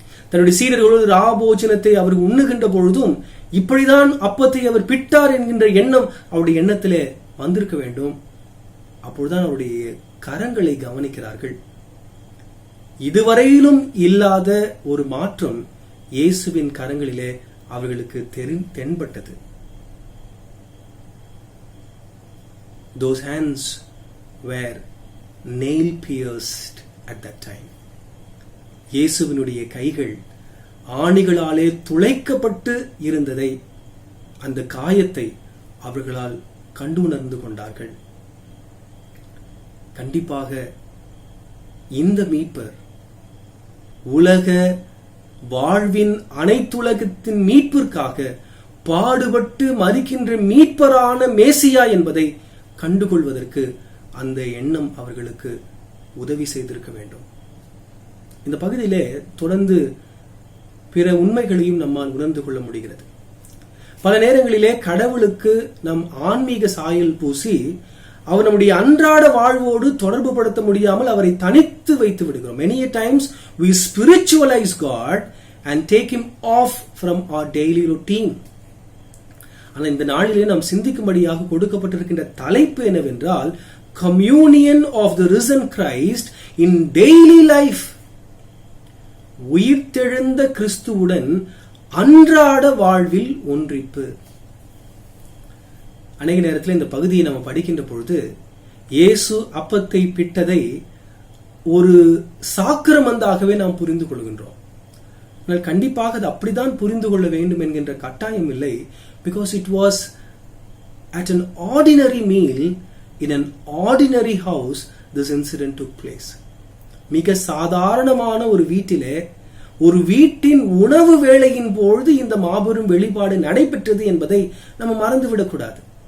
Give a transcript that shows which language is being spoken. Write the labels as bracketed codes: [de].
[ta] தன்னுடைய சீடர்களோடு ராபோஜனத்தை அவர் உண்ணுகின்ற பொழுதும் இப்படிதான் அப்பத்தை அவர் பிட்டார் என்கின்ற எண்ணம் அவருடைய எண்ணத்திலே வந்திருக்க வேண்டும். அப்பொழுதுதான் அவருடைய கரங்களை கவனிக்கிறார்கள். இதுவரையிலும் இல்லாத ஒரு மாற்றம் இயேசுவின் கரங்களிலே அவர்களுக்கு தென்பட்டது. [en] Those hands were nail pierced at that time. [ta] இயேசுவினுடைய கைகள் ஆணிகளாலே துளைக்கப்பட்டு இருந்ததை, அந்த காயத்தை அவர்களால் கண்டு உணர்ந்து கொண்டார்கள். கண்டிப்பாக இந்த மீட்பர் உலக வாழ்வின் அனைத்துலகத்தின் மீட்பிற்காக பாடுபட்டு மரிக்கின்ற மீட்பரான மேசியா என்பதை கண்டுகொள்வதற்கு அந்த எண்ணம் அவர்களுக்கு உதவி செய்திருக்க வேண்டும். இந்த பகுதியிலே தொடர்ந்து பிற உண்மைகளையும் நம்மால் உணர்ந்து கொள்ள முடிகிறது. பல நேரங்களிலே கடவுளுக்கு நம் ஆன்மீக சாயல் பூசி அவர் நம்முடைய அன்றாட வாழ்வோடு தொடர்பு படுத்த முடியாமல் அவரை தனித்து வைத்து விடுகிறோம். [en] Many a times we spiritualize God and take him off from our daily routine. [ta] ஆனால் இந்த நாளிலே நாம் சிந்திக்கும்படியாக கொடுக்கப்பட்டிருக்கின்ற தலைப்பு என்னவென்றால் [en] communion of the risen Christ in daily life. [ta] உயிர்த்தெழுந்த கிறிஸ்துவுடன் அன்றாட வாழ்வில் ஒன்றிப்பு. அநேக நேரத்தில் இந்த பகுதியை நம்ம படிக்கின்ற பொழுது இயேசு அப்பத்தை பிட்டதை ஒரு சாக்கிரமந்தாகவே நாம் புரிந்து கொள்கின்றோம். ஆனால் கண்டிப்பாக அது அப்படிதான் புரிந்து கொள்ள வேண்டும் என்கின்ற கட்டாயம் இல்லை. [en] Because it was at an ordinary meal in an ordinary house this incident took place. [ta] மிக சாதாரணமான ஒரு வீட்டிலே ஒரு வீட்டின் உணவு வேளையின் பொழுது இந்த மாபெரும் வெளிப்பாடு நடைபெற்றது என்பதை நம்ம மறந்துவிடக்கூடாது.